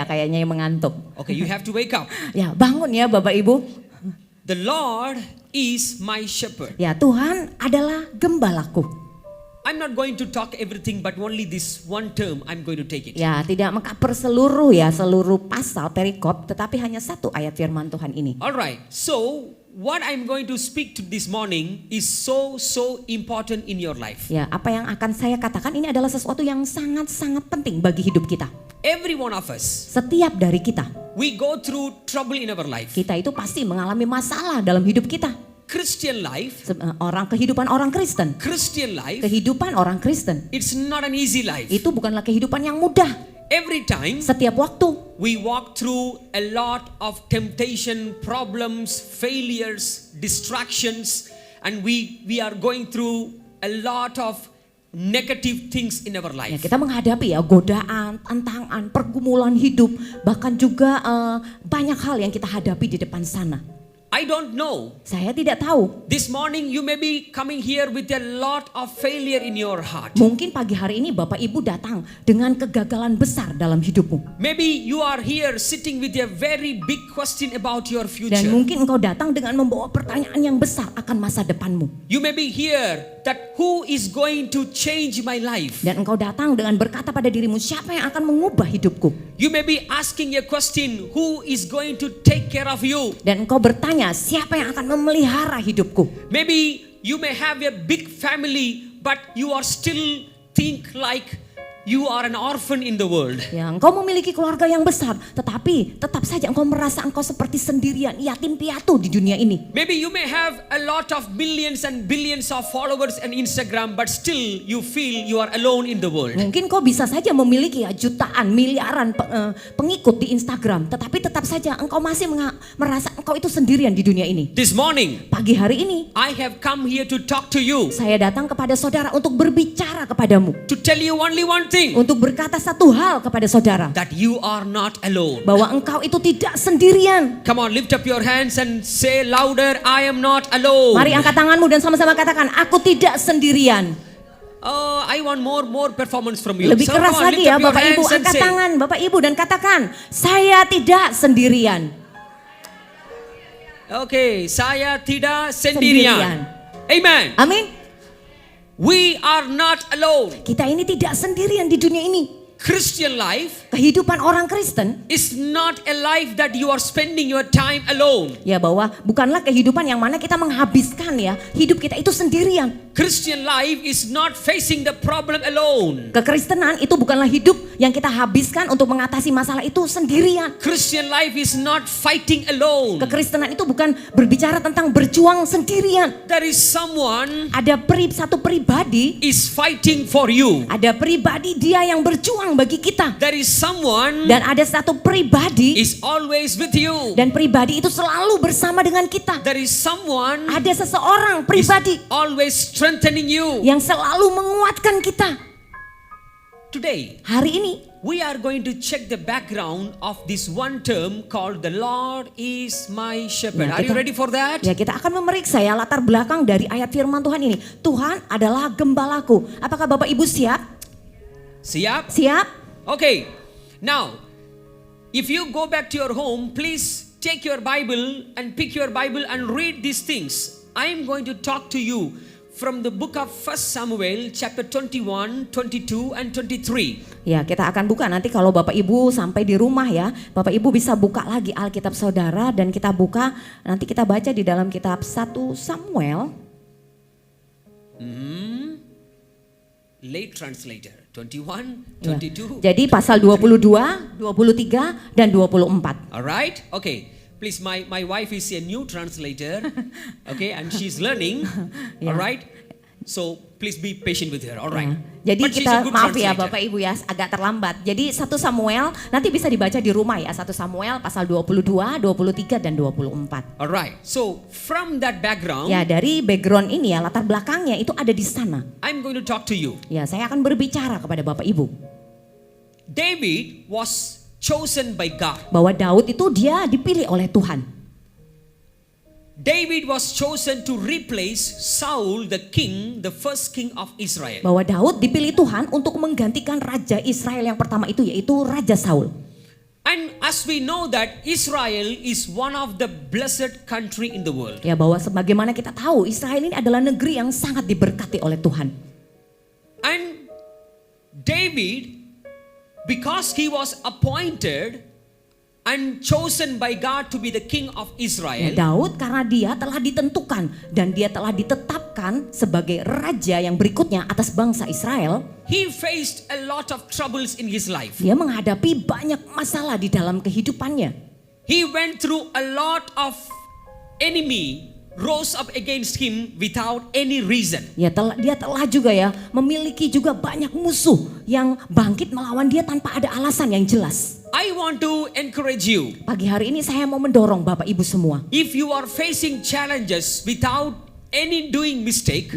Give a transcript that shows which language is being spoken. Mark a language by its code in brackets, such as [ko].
[id] ya kayaknya yang mengantuk. [en] Okay, you have to wake up. [id] Ya, bangun ya Bapak Ibu. [en] The Lord is my shepherd. [id] Ya, Tuhan adalah gembalaku. [en] I'm not going to talk everything, but only this one term I'm going to take it. [id] Ya, tidak mengcover seluruh pasal perikop, tetapi hanya satu ayat firman Tuhan ini. [en] Alright, so what I'm going to speak to this morning is so important in your life. [id] Ya, apa yang akan saya katakan ini adalah sesuatu yang sangat-sangat penting bagi hidup kita. [en] Every one of us, [id] Setiap dari kita, [en] we go through trouble in our life. [id] kita itu pasti mengalami masalah dalam hidup kita. [en] Christian life, [id] Kehidupan orang Kristen. [en] Christian life, [id] Kehidupan orang Kristen [en] it's not an easy life. [id] itu bukanlah kehidupan yang mudah. [en] every time [id] Setiap waktu [en] we walk through a lot of temptation, problems, failures, distractions, and we are going through a lot of negative things in our [id] ya, [en] life. [id] kita menghadapi ya godaan, tantangan, pergumulan hidup, bahkan juga banyak hal yang kita hadapi di depan sana. [en] I don't know. [id] Saya tidak tahu. [en] This morning you may be coming here with a lot of failure in your heart. [id] Mungkin pagi hari ini Bapak Ibu datang dengan kegagalan besar dalam hidupmu. [en] Maybe you are here sitting with a very big question about your [id] Dan [en] future. [id] mungkin engkau datang dengan membawa pertanyaan yang besar akan masa depanmu. [en] You may be here that who is going to change my life? [id] Dan engkau datang dengan berkata pada dirimu, siapa yang akan mengubah hidupku? [en] You may be asking a question, who is going to take care of you? [id] Dan engkau bertanya, siapa yang akan memelihara hidupku? [en] Maybe you may have a big family, but you are still think like you are an orphan in the world. [id] Ya, engkau memiliki keluarga yang besar, tetapi tetap saja engkau merasa engkau seperti sendirian, yatim piatu di dunia ini. [en] Maybe you may have a lot of millions and billions of followers on Instagram, but still you feel you are alone in the world. [id] Mungkin kau bisa saja memiliki ya jutaan, miliaran pengikut di Instagram, tetapi tetap saja engkau masih merasa engkau itu sendirian di dunia ini. [en] This morning, [id] Pagi hari ini, [en] I have come here to talk to you, [id] saya datang kepada saudara untuk berbicara kepadamu. [en] to tell you only one thing, [id] Untuk berkata satu hal kepada saudara, [en] that you are not alone. [id] bahwa engkau itu tidak sendirian. [en] Come on, lift up your hands and say louder, I am not alone. [id] Mari angkat tanganmu dan sama-sama katakan, aku tidak sendirian. [en] Oh, I want more performance from you. [id] Lebih [en] So, [id] keras [en] come on, [id] lagi ya [en] up your [id] Bapak Ibu, [en] hands and [id] angkat [en] say, [id] tangan Bapak Ibu dan katakan, saya tidak sendirian. Oke, saya tidak sendirian. [en] Amen. [id] Amin. [en] We are not alone. [id] Kita ini tidak sendirian di dunia ini. [en] Christian life [id] Kehidupan orang Kristen, [en] is not a life that you are spending your time alone. [id] ya bahwa bukanlah kehidupan yang mana kita menghabiskan ya hidup kita itu sendirian. [en] Christian life is not facing the problem alone. [id] Kekristenan itu bukanlah hidup yang kita habiskan untuk mengatasi masalah itu sendirian. [en] Christian life is not fighting alone. [id] Kekristenan itu bukan berbicara tentang berjuang sendirian. [en] There is someone [id] Ada satu pribadi, [en] is fighting for you. [id] ada pribadi dia yang berjuang bagi kita. [en] There is someone [id] Dan ada satu pribadi, [en] is always with you. [id] dan pribadi itu selalu bersama dengan kita. [en] There is someone [id] Ada seseorang [en] is [id] pribadi [en] always strengthening you. [id] yang selalu menguatkan kita. [en] Today, [id] Hari ini [en] we are going to check the background of this one term called the Lord is my shepherd. Are you [id] kita- [en] ready for that? [id] ya kita akan memeriksa ya latar belakang dari ayat firman Tuhan ini. Tuhan adalah gembalaku. Apakah Bapak Ibu siap? Siap? Siap? [en] Okay. Now, if you go back to your home, please take your Bible and pick your Bible and read these things. I am going to talk to you from the book of 1 Samuel chapter 21, 22 and 23. [id] Ya, kita akan buka nanti kalau Bapak Ibu sampai di rumah ya. Bapak Ibu bisa buka lagi Alkitab Saudara dan kita buka, nanti kita baca di dalam kitab 1 Samuel. [en] Late translator, 21, [id] Ya. [en] 22. [id] Jadi pasal 22, 23 dan 24. [en] Alright? Okay. Please, my wife is a new translator. Okay, and she's learning. Yeah. Alright? So, please be patient with her. Alright. [id] Ya. Jadi [en] But she's [id] kita [en] a good [id] maaf ya [en] translator. [id] Bapak Ibu ya agak terlambat. Jadi 1 Samuel nanti bisa dibaca di rumah ya. 1 Samuel pasal 22, 23 dan 24. [en] Alright. So, from that background, [id] Ya, dari background ini ya latar belakangnya itu ada di sana. [en] I'm going to talk to you. [id] Ya, saya akan berbicara kepada Bapak Ibu [en] David was chosen by God. [id] bahwa Daud itu dia dipilih oleh Tuhan. [en] David was chosen to replace Saul, the king, the first king of Israel. [id] Bahwa Daud dipilih Tuhan untuk menggantikan raja Israel yang pertama itu yaitu Raja Saul. [en] And as we know that Israel is one of the blessed country in the world. [id] Ya, bahwa sebagaimana kita tahu Israel ini adalah negeri yang sangat diberkati oleh Tuhan. [en] And David, because he was appointed and chosen by God to be the king of [id] Ya, [en] Israel, [id] Daud karena dia telah ditentukan dan dia telah ditetapkan sebagai raja yang berikutnya atas bangsa Israel. [en] he faced a lot of troubles in his life. [id] Dia menghadapi banyak masalah di dalam kehidupannya. [en] He went through a lot of enemy rose up against him without any reason. [id] Ya, dia telah juga ya memiliki juga banyak musuh yang bangkit melawan dia tanpa ada alasan yang jelas. [en] I want to encourage you. [id] Pagi hari ini saya mau mendorong Bapak Ibu semua. [en] If you are facing challenges without any doing mistake,